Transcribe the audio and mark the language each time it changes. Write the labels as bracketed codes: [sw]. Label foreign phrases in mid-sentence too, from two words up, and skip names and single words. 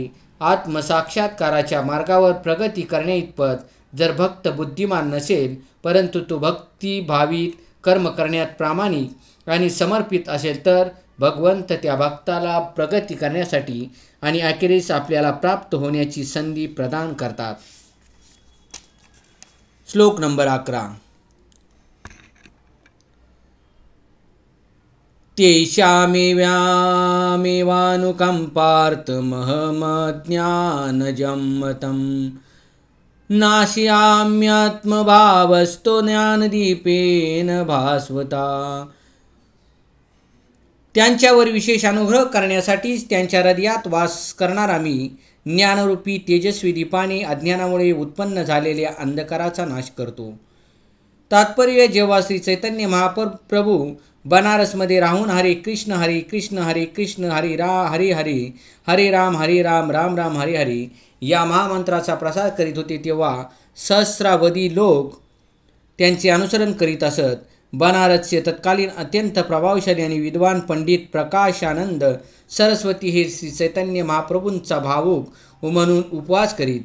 [mr] आत्मसाक्षात्काराच्या मार्गावर प्रगती करण्याइतपत जर भक्त बुद्धिमान नसेल परंतु तो भक्तिभावित कर्म करण्यात प्रामाणिक आणि समर्पित असेल तर भगवंत त्या भक्ताला प्रगती करण्यासाठी आणि अखेरीस आपल्याला प्राप्त होण्याची संधी प्रदान करतात। श्लोक नंबर 11 [sa] तेषामेवानुकंपार्थमहमज्ञानजं नाशयाम्यात्मभावस्तो ज्ञानदीपेन भास्वता। [mr] त्यांच्यावर विशेष अनुग्रह करण्यासाठीच त्यांच्या हृदयात वास करणारा मी ज्ञानरूपी तेजस्वी दीपाने अज्ञानामुळे उत्पन्न झालेल्या अंधकाराचा नाश करतो। तात्पर्य जेव्हा श्री चैतन्य महाप्रभू बनारसमध्ये राहून [sa] हरे कृष्ण हरे कृष्ण हरे कृष्ण हरे हरे हरे राम राम राम हरे हरे [mr] या महामंत्राचा प्रसार करीत होते तेव्हा सहस्रावधी लोक त्यांचे अनुसरण करीत असत। बनारसचे तत्कालीन अत्यंत प्रभावशाली आणि विद्वान पंडित प्रकाशानंद सरस्वती हे श्री चैतन्य महाप्रभूंचा भावुक म्हणून उपवास करीत.